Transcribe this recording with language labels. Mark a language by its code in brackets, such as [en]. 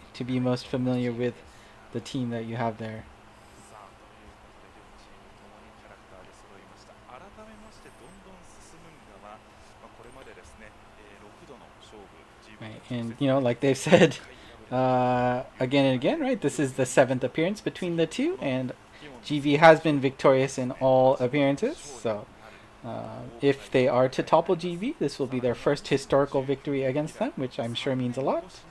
[en] To be most familiar with the team that you have there. [ja] さあということで両チームともにキャラクターで揃いました。改めましてどんどん進むんがは、これまでですね、6度の勝負 [en] Right, and like they've said again and again, right? This is the 7th appearance between the two, and GV has been victorious in all appearances. So if they are to topple GV, this will be their first historical victory against them, which I'm sure means a lot.